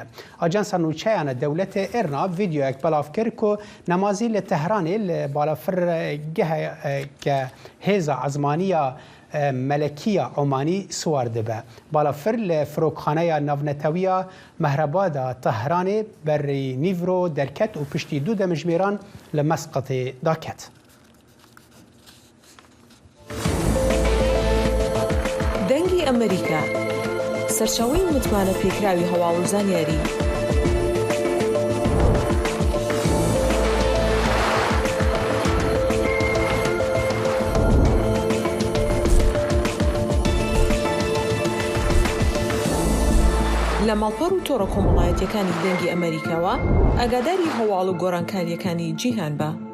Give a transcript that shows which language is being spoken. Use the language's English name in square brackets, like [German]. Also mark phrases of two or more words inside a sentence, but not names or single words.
[Kurdish] Ajansa Nûçeyana Dewletê Irna vîdyoyek belav kir ku Nemazî li Tehranê li balafirgeheke hêza ezmaniya Melekiya Omanî swar dibe. Balafir li firokxaneya navnetewiya Mehrabada Tehranê berî nîvro derket û piştî du demijmêran li Mesqetê daket. [Central Kurdish] دەنگی ئەمریکا سەرچاوەی متمانە پێکراوی هەواڵ و زانیاری لە ماڵپەڕ و تۆڕە کۆمەڵایەتیەکانی دەنگی ئەمریکاوە ئاگاداری هەواڵ و گۆڕانکاریەکانی جیهان بە.